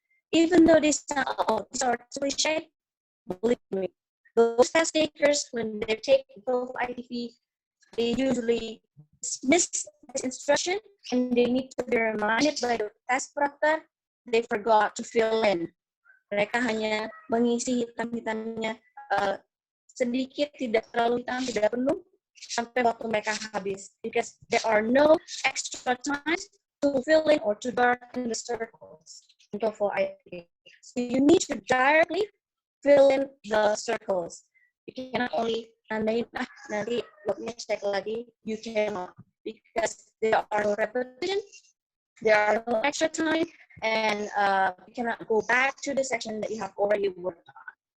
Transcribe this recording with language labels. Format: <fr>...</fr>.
<en>Even though these are cliche, believe me, those test takers, when they take both ITP, they usually miss this instruction and they need to be reminded by the test proctor. They forgot to fill in.</en> <id>Mereka hanya mengisi hitam-hitamnya sedikit, tidak terlalu hitam, tidak penuh, sampai waktu mereka habis.</id> <en>Because there are no extra time to fill in or to darken the circles in TOEFL IPA. So you need to directly fill in the circles. You cannot only</en> <id>nanti waktunya cek lagi.</id> <en>You cannot, because there are no repetition, there are no extra time, and you cannot go back to the section that you have already worked on.</en>